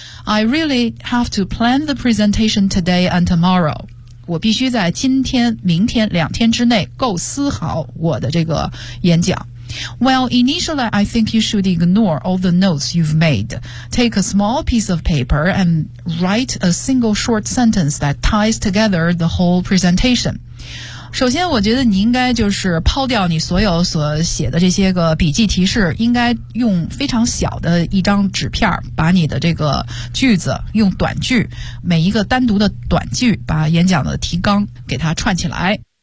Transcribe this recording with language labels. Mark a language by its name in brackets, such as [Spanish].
[English] I really have to plan the presentation today and tomorrow. [Chinese] 我必须在今天、明天两天之内构思好我的这个演讲。 [English] Well, initially, I think you should ignore all the notes you've made. Take a small piece of paper and write a single short sentence that ties together the whole presentation. [Chinese] 首先我觉得你应该就是抛掉你所有所写的这些个笔记提示，应该用非常小的一张纸片把你的这个句子用短句，每一个单独的短句把演讲的提纲给它串起来。